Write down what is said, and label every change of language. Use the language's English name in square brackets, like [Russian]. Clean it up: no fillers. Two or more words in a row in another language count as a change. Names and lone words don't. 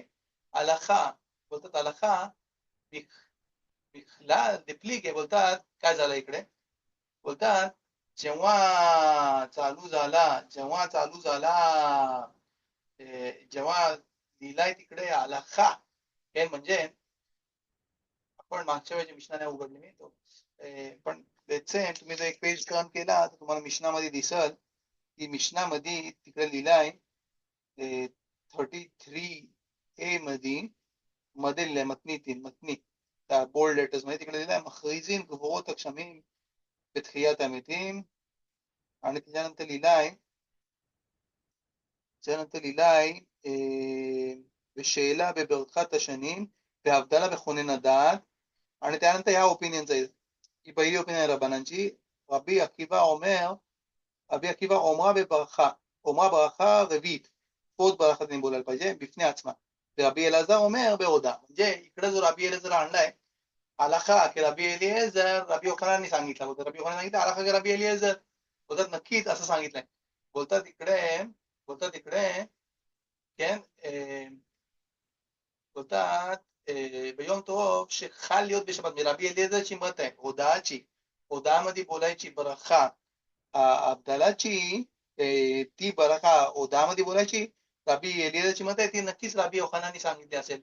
[Marathi] हलाखा बोलतात हलाखा विखला दिपली के, बोलतात काय झालं इकडे, बोलतात जेव्हा चालू झाला जेव्हा लिहिलाय तिकडे हलाखा, म्हणजे आपण मागच्या वेळेची मिशना नाही उघडली मी तो, पण तुम्ही जर एक [English] page turn [Marathi] केला तर तुम्हाला मिशनामध्ये दिसल की मिशनामध्ये तिकडे लिहिलाय 33A मध्ये लिहिलंय मतनी [English] bold letters [Marathi] मध्ये तिकडे लिहिलंय [Hebrew] מזכירין גבורות גשמים בתחיית המתים, [Marathi] आणि त्याच्यानंतर लिहिलंय [Hebrew] בשאלה בברכת השנים והבדלה בכונן הדעת, [Marathi] आणि त्यानंतर ह्या ओपिनियनचा ही पहिली ओपिनियन आहे रबानांची. [Hebrew] רבי עקיבא אומר ברכה רביעית, [Marathi] फोर्थ बराखा त्यांनी बोलायला पाहिजे [Hebrew] בפני עצמה. רבי אליעזר אומר בהודאה, [Marathi] म्हणजे इकडे जो रबी एलाझर आणलाय हलाखा की रबी एलिएझर रबी योहाननने सांगितलं होतं. रबी योहानन सांगितलं हलाखा की रबी एलिएझर, बोलतात नक्कीच असं सांगितलंय. बोलतात इकडे बोलतात [Hebrew] ביום טוב שחל להיות בשבת, [Marathi] रबी एलिएझरची मत आहे ओदामध्ये बोलायची बराखा अब्दालाची, ती बराखा ओदामध्ये बोलायची, राबी एलिएझरची मत आहे ती नक्कीच राबी योहानानी सांगितली असेल.